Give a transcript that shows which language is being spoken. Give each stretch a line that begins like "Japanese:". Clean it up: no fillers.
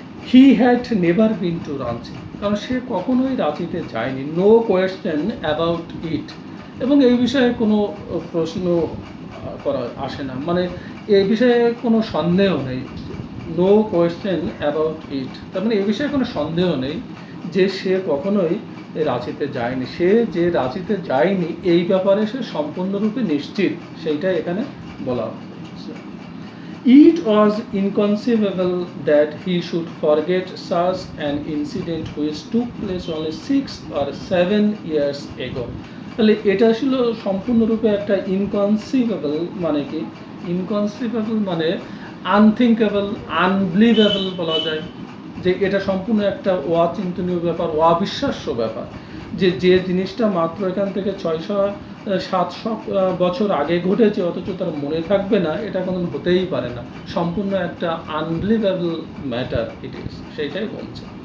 English: He had never been to
Bangla: Ranchi, কারণ সে কখনোই রাঁচিতে যায়নি,
English: no question about it,
Bangla: এবং এই বিষয়ে কোনো প্রশ্ন করা আসে না, মানে এই বিষয়ে কোনো সন্দেহ নেই, নো কোয়েশ্চেন অ্যাবাউট ইট, তার মানে এই বিষয়ে কোনো সন্দেহ নেই যে সে কখনোই রাঁচিতে যায়নি। সে যে রাঁচিতে যায়নি এই ব্যাপারে সে সম্পূর্ণরূপে নিশ্চিত, সেইটাই এখানে বলা হচ্ছে।
English: It was inconceivable that he should forget such an incident which took place only 6 or 7 years ago.
Bangla: তাহলে এটা ছিল সম্পূর্ণরূপে একটা ইনকনসিভেবল, মানে কি, ইনকনসিভেবল মানে আনথিঙ্কেবল, আনবিলিভেবল বলা যায়, যে এটা সম্পূর্ণ একটা অচিন্তনীয় ব্যাপার, অবিশ্বাস্য ব্যাপার, যে যে জিনিসটা মাত্র এখান থেকে 600-700 বছর আগে ঘটেছে, অথচ তার মনে থাকবে না, এটা কোনো হতেই পারে না, সম্পূর্ণ একটা আনবিলিভেবল ম্যাটার ইট ইজ, সেইটাই বলছে।